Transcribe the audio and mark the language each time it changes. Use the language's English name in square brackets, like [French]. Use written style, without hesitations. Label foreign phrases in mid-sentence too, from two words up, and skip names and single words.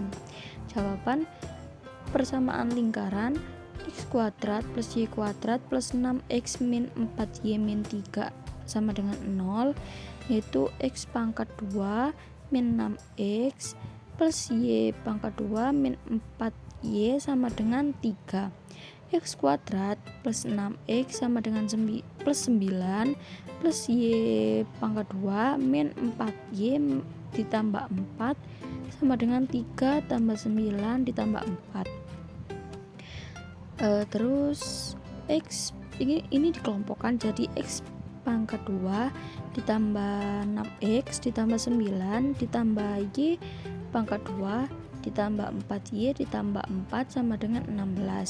[Indonesian] Jawaban persamaan lingkaran X kuadrat plus Y kuadrat plus 6X min 4Y min 3 sama dengan 0, yaitu X pangkat 2 min 6X plus Y pangkat 2 min 4Y sama dengan 3. X kuadrat plus 6X sama dengan plus 9 plus Y pangkat 2 min 4Y ditambah 4 sama dengan 3 tambah 9 ditambah 4. Terus X ini dikelompokkan jadi X pangkat 2 ditambah 6X ditambah 9 ditambah Y pangkat 2 ditambah 4Y ditambah 4 sama dengan 16.